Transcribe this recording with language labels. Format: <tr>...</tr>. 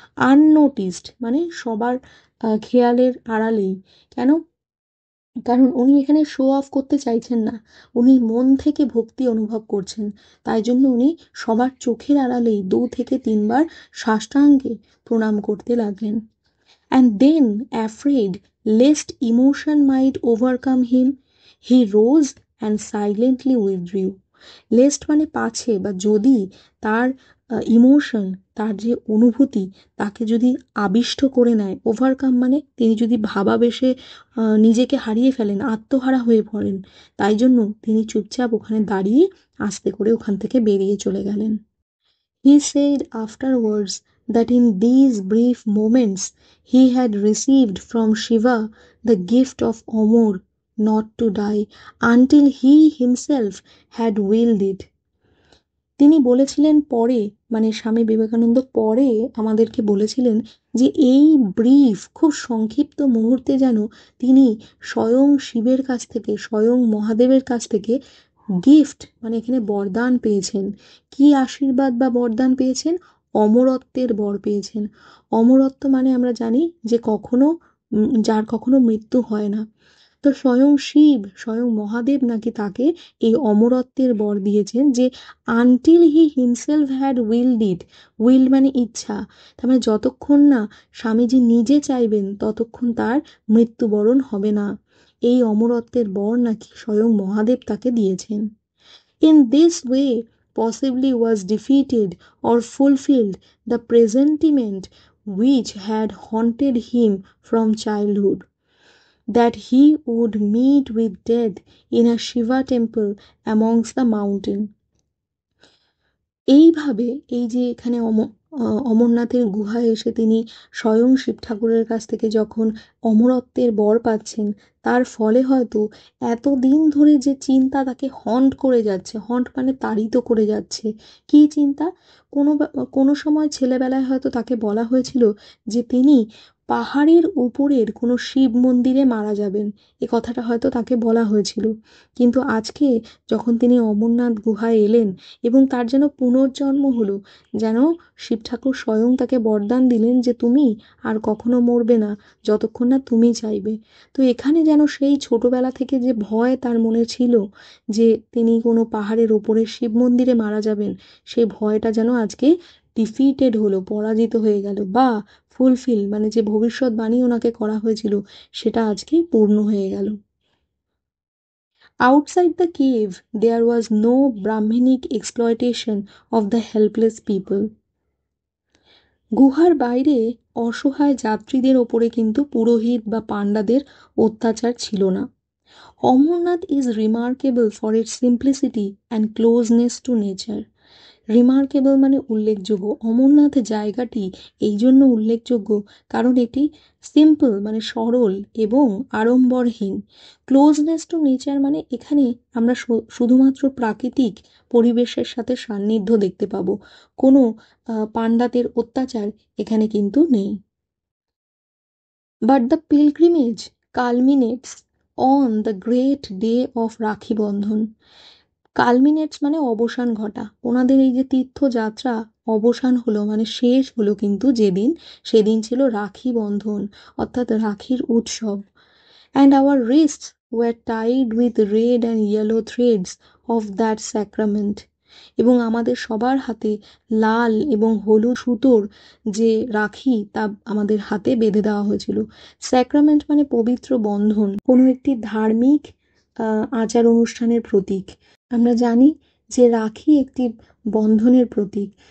<bn>আননোটিসড মানে সবার খেয়ালের আড়ালেই। কেন? কারণ উনি এখানে শো অফ করতে চাইছেন না, উনি মন থেকে ভক্তি অনুভব করছেন, তাই জন্য উনি সবার চোখের আড়ালেই 2 থেকে 3 বার সাষ্টাঙ্গে প্রণাম করতে লাগলেন।</bn> <en>And then, afraid lest emotion might overcome him, he rose and silently withdrew.</en> <bn>Least মানে পাছে বা যদি তার ইমোশন, তার যে অনুভূতি তাকে যদি আবিষ্ট করে নেয়, ওভারকাম মানে তিনি যদি ভাবাবেশে নিজেকে হারিয়ে ফেলেন, আত্মহারা হয়ে পড়েন, তাই জন্য তিনি চুপচাপ ওখানে দাঁড়িয়ে আস্তে করে ওখান থেকে বেরিয়ে চলে গেলেন।</bn> <en>He said afterwards that in these brief moments he had received from Shiva the gift of Amor, not to die until he himself had willed it.</en> <bn>তিনি বলেছিলেন পরে, মানে স্বামী বিবেকানন্দ পরে আমাদেরকে বলেছিলেন যে এই ব্রিফ খুব সংক্ষিপ্ত মুহূর্তে যেন তিনি স্বয়ং শিবের কাছ থেকে, স্বয়ং মহাদেবের কাছ থেকে গিফট মানে এখানে বরদান পেয়েছেন। কি আশীর্বাদ বা বরদান পেয়েছেন? অমরত্বের বর পেয়েছেন। অমরত্ব মানে আমরা জানি যে কখনো যার কখনো মৃত্যু হয় না, তো স্বয়ং শিব, স্বয়ং মহাদেব নাকি তাকে এই অমরত্বের বর দিয়েছেন, যে</bn> <en>until he himself had willed it,</en> <bn>will মানে ইচ্ছা, তার মানে যতক্ষণ না স্বামীজি নিজে চাইবেন ততক্ষণ তার মৃত্যুবরণ হবে না। এই অমরত্বের বর নাকি স্বয়ং মহাদেব তাকে দিয়েছেন।</bn> <en>In this way possibly was defeated or fulfilled the presentiment which had haunted him from childhood, that he would meet with death in a Shiva temple amongst the mountain.</en> <bn>এইভাবে এই যে এখানে অমরনাথের গুহায় এসে তিনি স্বয়ং শিব ঠাকুরের কাছ থেকে যখন অমরত্বের বর পাচ্ছেন, তার ফলে হয়তো এতদিন ধরে যে চিন্তা তাকে হন্ট করে যাচ্ছে, হন্ট মানে তাড়িত করে যাচ্ছে। কী চিন্তা? কোনো সময় ছেলেবেলায় হয়তো তাকে বলা হয়েছিল যে তিনি পাহাড়ের উপরের কোনো শিব মন্দিরে মারা যাবেন, এ কথাটা হয়তো তাকে বলা হয়েছিল। কিন্তু আজকে যখন তিনি অমরনাথ গুহায় এলেন এবং তার যেন পুনর্জন্ম হলো, যেন শিব ঠাকুর স্বয়ং তাকে বরদান দিলেন যে তুমি আর কখনো মরবে না যতক্ষণ না তুমি চাইবে। তো এখানে যেন সেই ছোটবেলা থেকে যে ভয় তার মনে ছিল যে তিনি কোনো পাহাড়ের ওপরে শিব মন্দিরে মারা যাবেন, সেই ভয়টা যেন আজকে ডিফিটেড হলো, পরাজিত হয়ে গেল, বা ফুলফিল মানে যে ভবিষ্যৎবাণী ওনাকে করা হয়েছিল সেটা আজকে পূর্ণ হয়ে গেল।</bn> <en>Outside the cave, there was no Brahminic exploitation of the helpless people.</en> <bn>গুহার বাইরে অসহায় যাত্রীদের ওপরে কিন্তু পুরোহিত বা পাণ্ডাদের অত্যাচার ছিল না।</bn> <en>Amarnath is remarkable for its simplicity and closeness to nature.</en> <bn>Remarkable মানে উল্লেখযোগ্য। অমরনাথ জায়গাটি এই জন্য উল্লেখযোগ্য কারণ এটি সিম্পল মানে সরল এবং আড়ম্বরহীন। ক্লোজনেস টু নেচার মানে এখানে আমরা শুধুমাত্র প্রাকৃতিক পরিবেশের সাথে সান্নিধ্য দেখতে পাবো, কোনো পাণ্ডাদের অত্যাচার এখানে কিন্তু নেই।</bn> <en>But the pilgrimage culminates on the great day of Rakhi Bandhan.</en> <bn>কালমিনেটস মানে অবসান ঘটা। ওনাদের এই যে তীর্থযাত্রা অবসান হলো মানে শেষ হলো কিন্তু যেদিন, সেদিন ছিল রাখি বন্ধন অর্থাৎ রাখির উৎসব।</bn> <en>And our wrists were tied with red and yellow threads of that sacrament.</en> <bn>এবং আমাদের সবার হাতে লাল এবং হলুদ সুতোর যে রাখি তা আমাদের হাতে বেঁধে দেওয়া হয়েছিল। স্যাক্রামেন্ট মানে পবিত্র বন্ধন, কোনো একটি ধার্মিক আচার অনুষ্ঠানের প্রতীক। আমরা জানি যে রাখি একটি বন্ধনের প্রতীক।</bn>